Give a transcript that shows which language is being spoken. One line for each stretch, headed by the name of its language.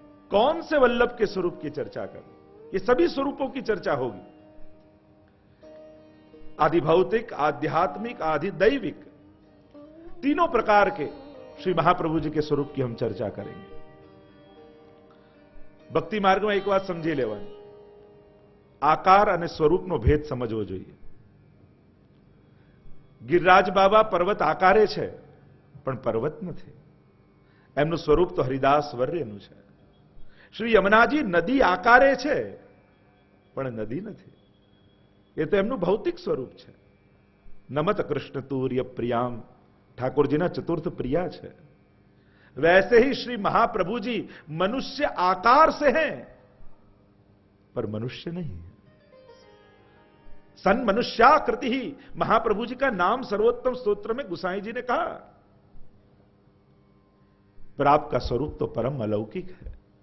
Hindi: कौन से वल्लभ के स्वरूप की चर्चा करें? ये सभी स्वरूपों की चर्चा होगी, आदि भौतिक, आध्यात्मिक, आदि दैविक, तीनों प्रकार के श्री महाप्रभु जी के स्वरूप की हम चर्चा करेंगे।
Gujarati: भक्ति मार्ग में एक बात समझी लेवानी, आकार અને સ્વરૂપનો ભેદ સમજવો જોઈએ। ગિરિરાજ બાબા પર્વત આકારે છે પણ પર્વત નથી, એમનું સ્વરૂપ તો હરિદાસ વર્યનું છે। શ્રી યમુનાજી નદી આકારે છે પણ નદી નથી, એ તો એમનું ભૌતિક સ્વરૂપ છે।
Sanskrit: નમત કૃષ્ણ તુર્ય પ્રિયામ,
Gujarati: ઠાકોરજીના ચતુર્થ પ્રિયા છે।
Hindi: वैसे ही श्री महाप्रभु जी मनुष्य आकार से हैं पर मनुष्य नहीं है। सन मनुष्याकृति ही महाप्रभु जी का नाम सर्वोत्तम स्तोत्र में गुसाई जी ने कहा, पर आपका स्वरूप तो परम अलौकिक है।